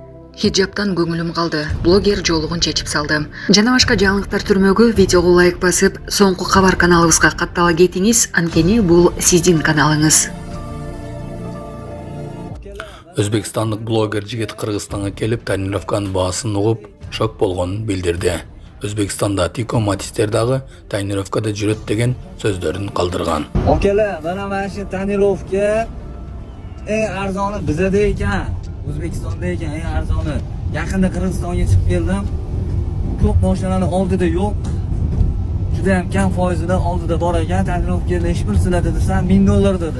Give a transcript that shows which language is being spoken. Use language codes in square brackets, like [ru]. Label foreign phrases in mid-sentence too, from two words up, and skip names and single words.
[ky] Хиджаптан көңүлүм калды. Блогер жолугун чечип салды. Жана башка жаңылыктар түрмөгү видеого лайк басып, соңку кабар каналыбызга каттала кетиңиз, анткени бул сиздин каналыңыз. Өзбекстандык блогер жигит Кыргызстанга келип тонировканын баасын угуп, шок болгонун билдирди. Өзбекстанда Тико Матистер дагы тонировкада жүрөт деген сөздөрүн калдырган. [uz] Okalar, mana shu tonirovka eng arzoni bizda ekan. O'zbekistonda ekan eng arzoni. Yaqinda Qirg'izistonga chiqib keldim. Ko'p mashinalar oldida yo'q. Juda ham kam foizida oldida bor ekan. Tonirovkalar hech birsida desam $1000 dedi.